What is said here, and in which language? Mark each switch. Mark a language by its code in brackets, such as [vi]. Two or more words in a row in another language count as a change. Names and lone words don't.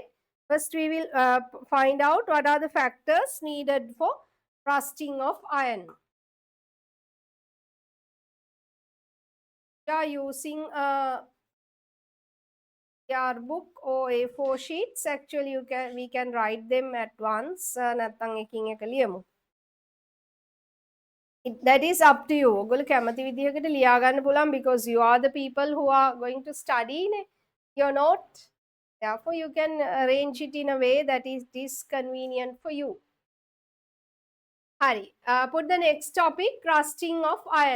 [en] First, we will find out what are the factors needed for rusting of iron. We are using a book or A4 sheets. Actually, we can write them at once. [si] නැත්නම් එකින් එක ලියමු. [en] That is up to you. [si] ඔයගොල්ලෝ කැමති විදිහකට ලියා ගන්න පුළුවන් [en] because you are the people who are going to study your note. Therefore, you can arrange it in a way that is convenient for you. Hari, put the next topic, rusting of iron.